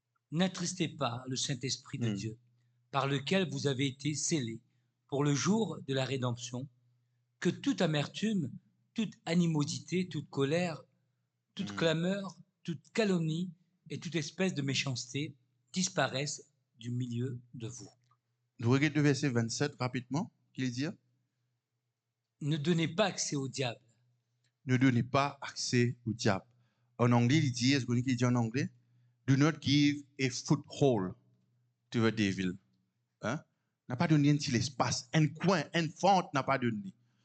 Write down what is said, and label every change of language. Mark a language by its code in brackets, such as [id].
[fr] N'attristez pas le Saint-Esprit de Dieu, par lequel vous avez été scellés pour le jour de la rédemption, que toute amertume, toute animosité, toute colère, toute clameur, toute calomnie et toute espèce de méchanceté disparaissent du milieu de vous. Nous regardons le verset 27 rapidement, qu'il dit. Ne donnez pas accès au diable. Ne donnez pas accès au diable. En anglais, il dit, est-ce que vous dit en anglais? [en] Do not give a foothold to the devil. Hein? [fr] N'a pas donné un petit espace, un coin, une fente n'a pas donné.